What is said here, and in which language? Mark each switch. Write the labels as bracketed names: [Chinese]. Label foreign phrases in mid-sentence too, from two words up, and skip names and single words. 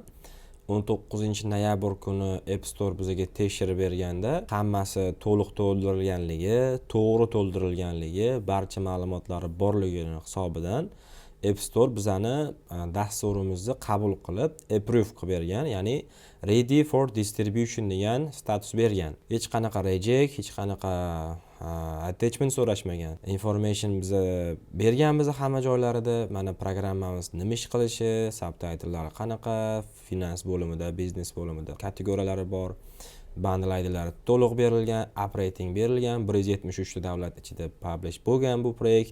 [Uzbek] 19-noyabr kuni App Store bizga tekshirib berganda hammasi to'liq to'ldirilganligi, to'g'ri to'ldirilganligi, barcha ma'lumotlari borligini hisobidan App Store bizani dasturimizni qabul qilib, approve qilib bergan, ya'ni [English] ready for distribution [Uzbek] degan status bergan. Hech qanaqa reject, hech qanaqa attachment so'rashmagan. Information biza berganmiz hamma joylarida. Mana programmamiz nima ish qilishi, subtitlelari qanaqa, finans bo'limida, biznes bo'limida kategoriyalari bor. Bundle IDlari to'liq berilgan, operating berilgan, 173 ta davlat ichida publish bo'lgan bu proyekt.